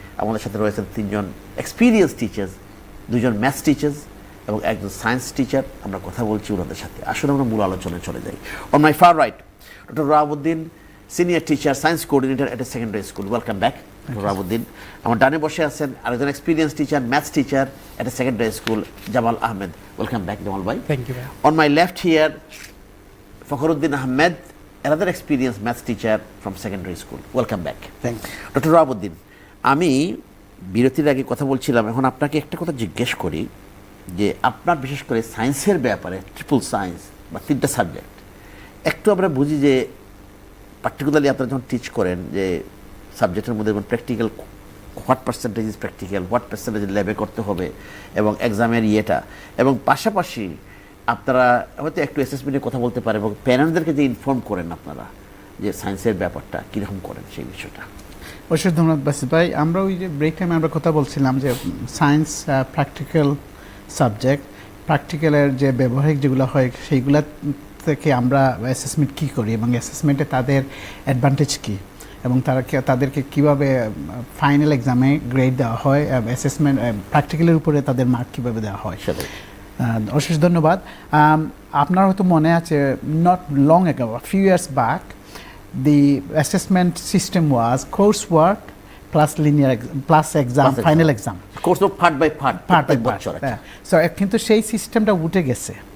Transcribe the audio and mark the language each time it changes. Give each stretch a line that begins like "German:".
Bangla: আমাদের সাথে রয়েছেন 3 জন এক্সপিরিয়েন্স টিচার্স, 2 জন ম্যাথস টিচার্স এবং একজন সায়েন্স টিচার। আমরা কথা বলছি ওনাদের সাথে। আসলে আমরা মূল আলোচনায় চলে যাই।
English: on my far right,
Bangla: doctor রাহাবুদ্দিন, senior teacher, science coordinator at a secondary school.
English: welcome back
Bangla: doctor রাহাবুদ্দিন। আমার ডানে বসে আছেন আরেকজন experience teacher, maths teacher at a secondary school, Jamal Ahmed.
English: Welcome back Jamal ভাই। Thank you. On my left here, Fakhruddin Ahmed, another experienced maths teacher from secondary school. Welcome back. Thank you.
Bangla: Doctor রাহাবুদ্দিন, আমি বিরতির আগে কথা বলছিলাম, এখন আপনাকে একটা কথা জিজ্ঞেস করি যে আপনার বিশেষ করে সায়েন্সের ব্যাপারে, ট্রিপল সায়েন্স বা 3টা সাবজেক্ট, একটু আমরা বুঝি যে পার্টিকুলারলি আপনারা যখন টিচ করেন যে সাবজেক্টের মধ্যে practical,
English: what percentage is practical,
Bangla: what percentage ল্যাবে করতে হবে এবং এক্সামের ইয়েটা, এবং পাশাপাশি আপনারা হয়তো একটু অ্যাসেসমেন্টের কথা বলতে পারেন এবং প্যারেন্টসদেরকে যে ইনফর্ম করেন আপনারা যে সায়েন্সের ব্যাপারটা কীরকম করেন সেই বিষয়টা। অবশ্যই ধন্যবাদ বাসিত ভাই। আমরা ওই যে ব্রেক টাইমে আমরা কথা বলছিলাম যে সায়েন্স প্র্যাকটিক্যাল সাবজেক্ট, প্র্যাকটিক্যালের যে ব্যবহারিক যেগুলো হয় সেইগুলা থেকে আমরা অ্যাসেসমেন্ট কী করি এবং অ্যাসেসমেন্টে তাদের অ্যাডভান্টেজ কী এবং তাদেরকে কীভাবে ফাইনাল এক্সামে গ্রেড দেওয়া হয়, অ্যাসেসমেন্ট প্র্যাকটিক্যালের উপরে তাদের মার্ক কীভাবে দেওয়া হয়। অশেষ ধন্যবাদ। আপনার হয়তো মনে আছে,
English: Not long ago, few years back, the assessment system was coursework plus linear plus exam, final exam. Course of part by part,
Bangla: so কিন্তু সেই সিস্টেমটা উঠে গেছে।